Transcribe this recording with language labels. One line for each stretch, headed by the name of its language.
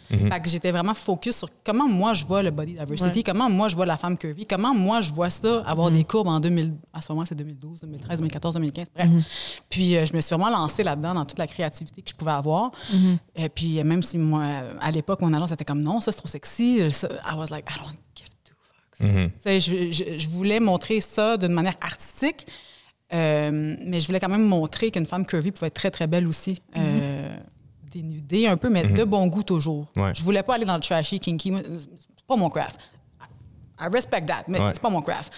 French: Fait que j'étais vraiment focus sur comment moi, je vois le body diversity, comment moi, je vois la femme curvy, comment moi, je vois ça, avoir des courbes en 2000... À ce moment, c'est 2012, 2013, 2014, 2015, bref. Puis, je me suis vraiment lancée là-dedans dans toute la créativité que je pouvais avoir. Puis, même si moi, à l'époque, mon agence était comme non, ça, c'est trop sexy.
English: I was like, I don't give two fucks.
French: Je voulais montrer ça d'une manière artistique, mais je voulais quand même montrer qu'une femme curvy pouvait être très, très belle aussi. Dénudée un peu, mais de bon goût toujours. Je voulais pas aller dans le trashy, kinky. C'est pas mon craft.
English: I respect that,
French: mais c'est pas mon craft.